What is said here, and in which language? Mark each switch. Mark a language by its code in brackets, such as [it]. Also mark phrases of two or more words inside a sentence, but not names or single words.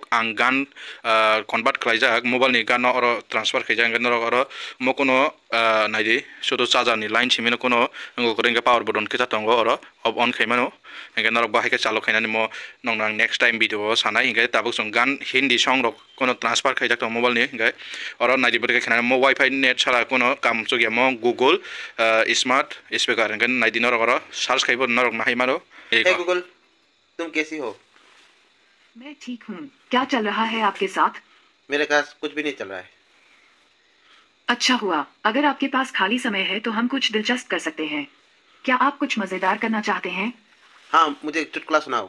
[trp] ang gan convert khlaijak mobile ni gan oro transfer khaijak ge norok oro mo kono naidi shodo charger ni line chimino kono ngo koreng [en] power button [trp] kisa tongo oro on khaimano engke norok bahai ke chalo khainani mo nongnang [en] next time video [trp] sanai engke tabuk song gan [en] hindi song [trp] rok kono transfer khaijak tong mobile ni engke oro naidi bode khainani mo [en] wifi net [trp] sala kono kam chogya mo Google [en] smart speaker [trp] engke naidi norok oro search khaibo norok mahai maro [hi] हे गूगल तुम कैसी हो मैं ठीक हूँ क्या चल रहा है आपके साथ मेरे पास कुछ भी नहीं चल रहा है अच्छा हुआ अगर आपके पास खाली समय है तो हम कुछ दिलचस्प कर सकते हैं क्या आप कुछ मजेदार करना चाहते हैं हाँ मुझे एक चुटकुला सुनाओ